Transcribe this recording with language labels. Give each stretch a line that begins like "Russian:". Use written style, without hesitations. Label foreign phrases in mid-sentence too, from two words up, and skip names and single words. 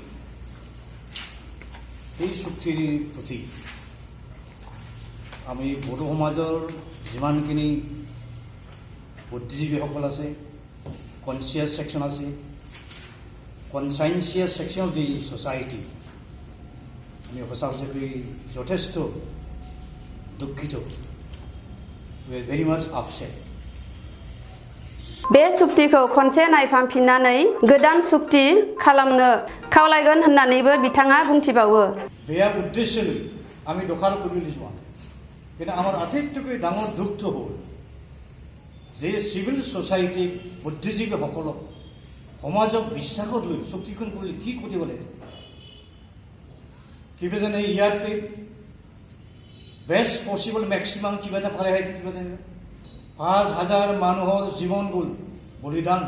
Assamese: এই চুক্তিৰ প্ৰতি আমি বড়ো সমাজৰ যিমানখিনি বুদ্ধিজীৱীসকল আছে,
English: conscious section
Assamese: আছে,
English: conscious section of the society,
Assamese: আমি সঁচাকৈ যথেষ্ট দুঃখিত।
English: We are very much upset.
Bodo: बे सुक्तिखौ खनसे नायफामफिननानै गोदान सुक्ति खालामनो खावलायगोन होननानैबो बिथाङा बुंथिबावो।
Assamese: बेया उद्देश्यলৈ আমি দখল কৰিবলৈ যোৱা নাই, কিন্তু আমাৰ আটাইতকৈ ডাঙৰ দুখটো হ'ল যে
English: civil society
Assamese: বুদ্ধিজীৱীসকলক সমাজক বিশ্বাসত লৈ চুক্তিখন কৰিলে কি কৰিব লাগে। কিবা জানে ইয়াতকৈ
English: best possible maximum
Assamese: কিবা এটা পালে হয়, কিবা জানে 5000 মানুহৰ জীৱন গ'ল বলিদান।